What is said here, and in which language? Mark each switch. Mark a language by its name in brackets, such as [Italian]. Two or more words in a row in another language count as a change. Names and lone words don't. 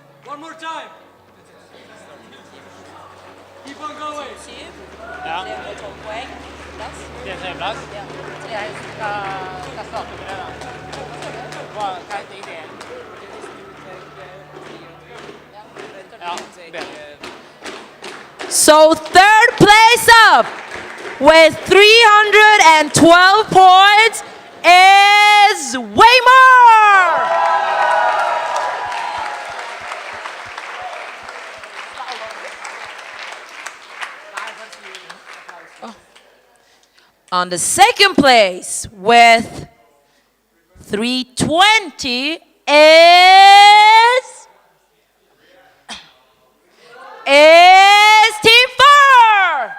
[English] One more time. Keep on going. [Swedish] Ja. Det är 12 poäng. Det är 3 plats. Ja. [Norwegian] Jeg skal starte med det da. Hva er ideen? Ja, bedre. [English] So third place up with 312 points is Waymar. On the second place with 320 is Team 4!